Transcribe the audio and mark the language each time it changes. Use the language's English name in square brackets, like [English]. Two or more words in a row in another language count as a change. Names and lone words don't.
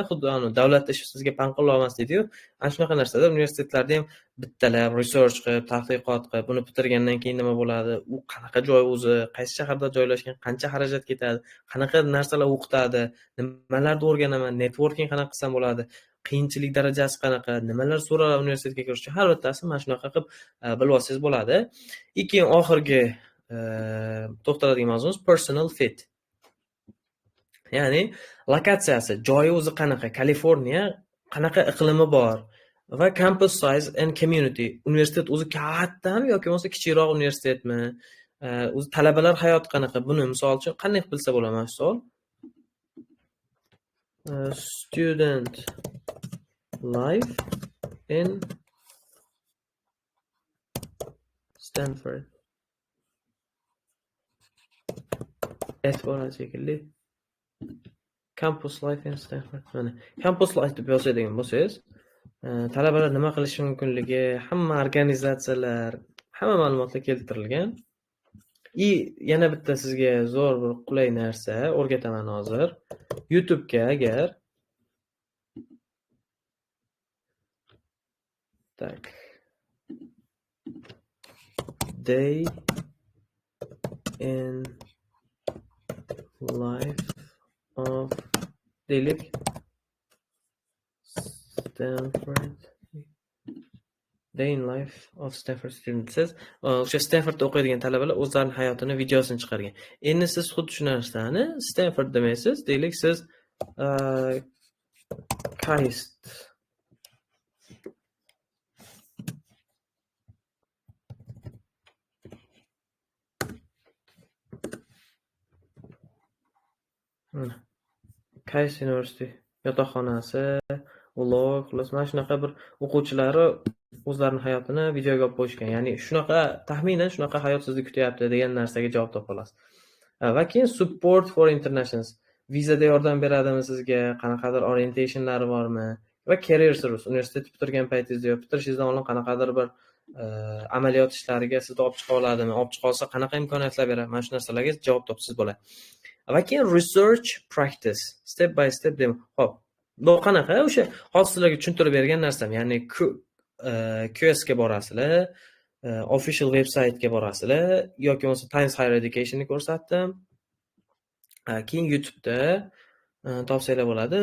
[Uzbek] Xuddi davlat ishi sizga panqilla olmas deydi-yu. Ana shunaqa narsada universitetlarda ham bittalab research qilib, tadqiqot qilib, buni bitirgandan keyin nima bo'ladi, u qanaqa joy o'zi, qaysi shaharda joylashgan, qancha xarajat ketadi, qanaqa narsalar o'qitadi, nimalarni o'rganaman, networking qanaqa qilsam bo'ladi, qiyinchilik darajasi qanaqa, nimalar so'raladi universitetga kirish uchun, har bittasi mana shunaqa qilib bilib olsangiz bo'ladi. Keyin oxirgi to'xtaladigan mavzumiz [English] personal fit. [Uzbek] Ya'ni lokatsiyasi, joyi o'zi qanaqa, Kaliforniya qanaqa iqlimi bor va [English] campus size and community. [Uzbek] Universitet o'zi kattami yoki bo'lmasa kichikroq universitetmi? O'zi talabalar hayoti qanaqa? Buni misol uchun qanday bilsa bo'ladi mana shu savol? [English] Student life in Stanford. [Uzbek] E'tibor shekilli. [English] Campus life in Stanford. [Uzbek] Mana [English] campus life [Uzbek] deb yozadigan bo'lsangiz, talabalar nima qilishi mumkinligi, hamma organizatsiyalar, hamma ma'lumotlar keltirilgan. Yana bitta sizga zo'r bir qulay narsa o'rgataman hozir. YouTube'ga agar [English] Day in life of [Uzbek] deylik Stanford. [English] Day in life of Stanford students. [Uzbek] Siz o'sha Stanfordda o'qiydigan talabalar o'zlarining hayotini videosini chiqargan. Endi siz xuddi shu narsani Stanford demaysiz, deylik siz KAIST KAIST University yotoqxonasi, vlog, xullas mana shunaqa bir o'quvchilari o'zlarining hayotini videoga olib qo'yishgan. Ya'ni shunaqa taxminan shunaqa hayot sizni kutyapti degan narsaga javob topa olasiz. Va keyin [English] support for internationals. [Uzbek] Vizada yordam beradimi sizga, qanaqadir orientationlari bormi? [English] Va career service. [Uzbek] Universitet bitirgan paytingizda yoki bitirishingizdan oldin qanaqadir bir amaliyot ishlariga sizni olib chiqa oladimi? Olib chiqa olsa qanaqa imkoniyatlar beradi? Mana shu narsalarga javob topsangiz bo'ladi. Va keyin [English] research practice, step by step dem. [Uzbek] Xo'p, bu qanaqa? O'sha hozir sizlarga tushuntirib bergan narsam, ya'ni QS ga borasizlar, [English] official website-ga [Uzbek] borasizlar yoki bo'lmasa Times Higher Education'ni ko'rsatdim. Keyin YouTube'da topsanglar bo'ladi.